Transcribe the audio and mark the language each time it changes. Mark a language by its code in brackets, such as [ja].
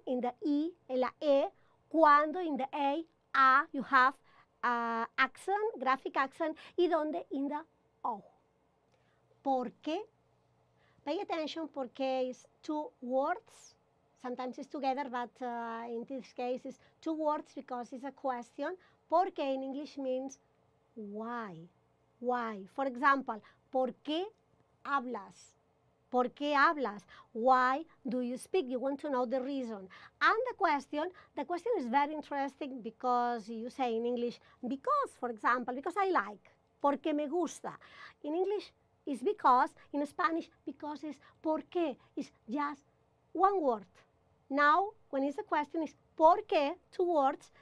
[en] In the I, [es] en la E. ¿Cuándo? [en] In the A, you have accent, graphic accent, [es] y ¿dónde? [en] In the O. ¿Por qué? Pay attention, porque is two words. Sometimes it's together, but in this case it's two words because it's a question. ¿Por qué in English means why. Why. For example, [es] ¿por qué hablas? ¿Por qué hablas? [en] Why do you speak? You want to know the reason. And the question is very interesting because you say in English, because, for example, because I like, [es] porque me gusta. [en] In English, it's because. In Spanish, because is por qué. It's just one word. Now, when it's the question, is por qué, two words.